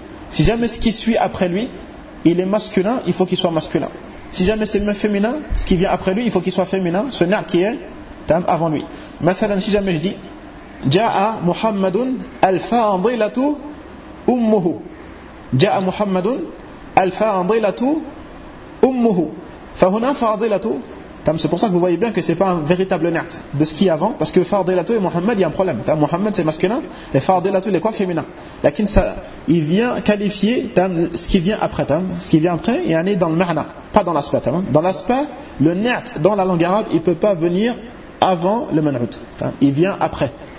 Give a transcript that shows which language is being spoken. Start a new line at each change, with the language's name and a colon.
French: Si jamais ce qui suit après lui, il est masculin, il faut qu'il soit masculin. Si jamais c'est le féminin, ce qui vient après lui, il faut qu'il soit féminin. Ce na'at qui est avant lui.
Arabic: Mathalan,
French: si jamais je dis
Arabic: جاء محمد الفاضلة أمه جاء محمد الفاضلة أمه فهنا فاضلة تمام.
French: C'est pour ça que vous voyez bien que c'est pas un véritable na't de ce qui est avant, parce que فاضلة et محمد il y a un problème. تمام محمد c'est masculin et فاضلة il est quoi? Féminin. لكن ça il vient qualifier تمام ce qui vient après. تمام ce qui vient après il y en est dans le معنى, pas dans l'aspect. تمام dans l'aspect le na't dans la langue arabe il peut pas venir avant le man'out. تمام il vient après.